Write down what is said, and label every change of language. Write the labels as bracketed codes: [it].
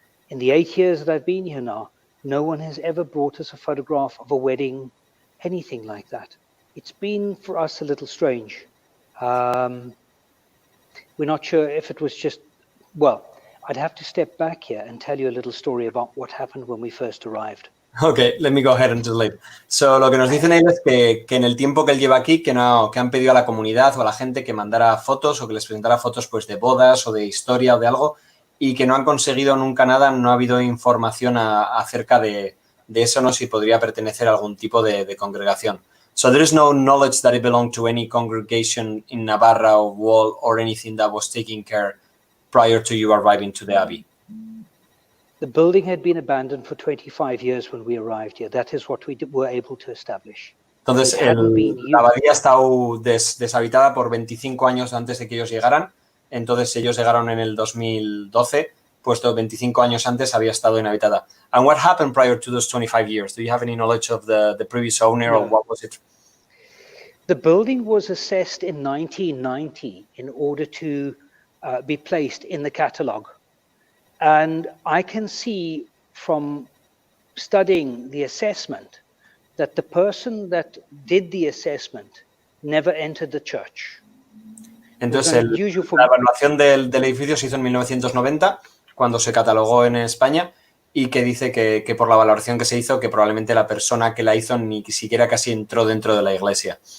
[en] In the 8 years that I've been here now, no one has ever brought us a photograph of a wedding, anything like that. It's been for us a little strange. We're not sure if it was just, well, I'd have to step back here and tell you a little story about what happened when we first arrived. Okay, let me go ahead and translate. [es] So, lo que nos dicen ellos es que en el tiempo que él lleva aquí, que han pedido a la comunidad o a la gente que mandara fotos o que les presentara fotos pues de bodas o de historia o de algo, y que no han conseguido nunca nada, no ha habido información acerca de eso, no si podría pertenecer a algún tipo de congregación. [en] So there is no knowledge that it belonged to any congregation in Navarra or Wall or anything that was taking care prior to you arriving to the Abbey. The building had been abandoned for 25 years when we arrived here. That is what we were able to establish. [es] Entonces, la abadía ha estado deshabitada por 25 años antes de que ellos llegaran. Entonces, ellos llegaron en el 2012, puesto 25 años antes había estado inhabitada. [en] And what happened prior to those 25 years? Do you have any knowledge of the previous owner, or what was it? The building was assessed in 1990 in order to be placed in the catalogue. And I can see from studying the assessment that the person that did the assessment never entered the church. [es] Entonces, la evaluación del edificio se hizo en 1990, cuando se catalogó en España, y que dice que por la valoración que se hizo, que probablemente la persona que la hizo ni siquiera casi entró dentro de la iglesia.